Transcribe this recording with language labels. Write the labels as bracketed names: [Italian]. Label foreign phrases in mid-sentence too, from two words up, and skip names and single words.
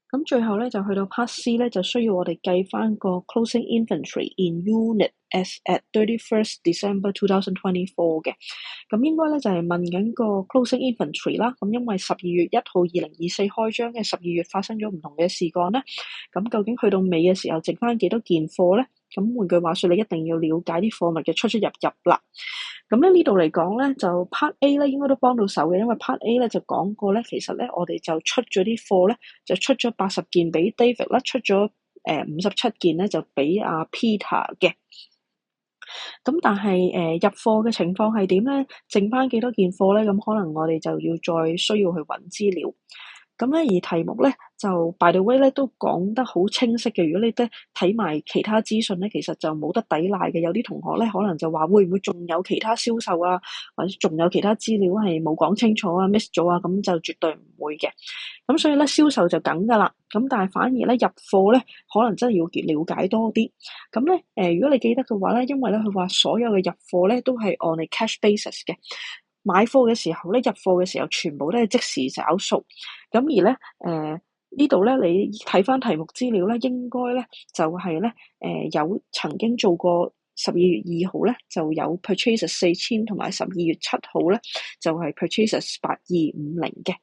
[Cantonese] 咁最後咧就去到 Part C 咧，就需要我哋計翻個 [English] closing inventory in unit as at 31st December 2024 [Cantonese] 嘅。咁應該咧就係問緊個 [English] closing inventory [Cantonese] 啦。咁因為12月1號2024開張嘅12月發生咗唔同嘅事幹咧，咁究竟去到尾嘅時候剩翻幾多件貨咧？咁換句話說，你一定要了解啲貨物嘅出入啦。咁咧呢度嚟講咧，就 Part A 咧應該都幫到手嘅，因為 Part A 咧就講過咧，其實咧我哋就出咗啲貨咧，就出咗80件俾 David 啦，出咗57件咧就俾阿 Peter 嘅。咁但係入貨嘅情況係點咧？剩翻幾多件貨咧？咁可能我哋就要再需要去揾資料。咁咧，而題目咧就 [English] by the way [Cantonese] 咧都講得好清晰嘅。如果你咧睇埋其他資訊咧，其實就冇得抵賴嘅。有啲同學咧可能就話會唔會仲有其他銷售啊，或者仲有其他資料係冇講清楚啊 miss 咗啊，咁就絕對唔會嘅。咁所以咧銷售就梗㗎啦。咁但係反而咧入貨咧可能真係要了解多啲。咁咧如果你記得嘅話咧，因為咧佢話所有嘅入貨咧都係 [English] on a cash basis [Cantonese] 嘅。買貨嘅時候咧，入貨嘅時候全部都係即時找數。咁而咧，呢度咧，你睇翻題目資料咧，應該咧就係咧，有曾經做過12月2號咧就有 purchases 4000，同埋12月7號咧就係 purchases 8250嘅。